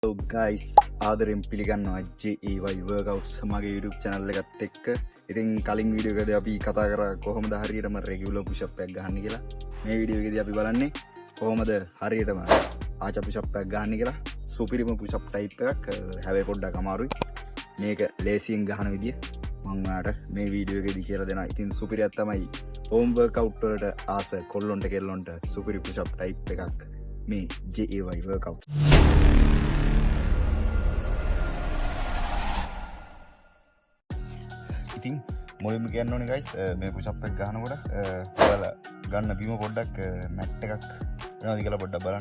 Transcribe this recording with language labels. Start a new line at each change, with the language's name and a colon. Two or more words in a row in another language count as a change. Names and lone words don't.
English: So guys,
Sinhala: ආදරෙන් පිළිගන්නවා JEY workouts මගේ YouTube channel එකත් එක්ක. ඉතින් කලින් වීඩියෝ එකදී අපි කතා කරා කොහොමද හරියටම
English: regular push up
Sinhala: එකක් ගන්න කියලා. මේ වීඩියෝ එකදී අපි බලන්නේ කොහොමද හරියටම ආචා
English: push up
Sinhala: එකක් ගන්න කියලා. සුපිරිම
English: push up type
Sinhala: එකක්. හැබැයි පොඩ්ඩක් අමාරුයි. මේක ලේසියෙන් ගන්න විදිය මම ඔයාලට මේ වීඩියෝ එකදී කියලා දෙනවා. ඉතින් සුපිරියක් තමයි
English: home workout
Sinhala: වලට ආස කොල්ලොන්ට කෙල්ලොන්ට සුපිරි
English: push up type
Sinhala: එකක් මේ JEY workouts. ඉතින් මුලින්ම කියන්න ඕනේ guys මේ
English: push up
Sinhala: එක ගන්නකොට ඔයාලා ගන්න බිම පොඩ්ඩක් මැට් එකක් වෙනවද කියලා පොඩ්ඩක් බලන්න.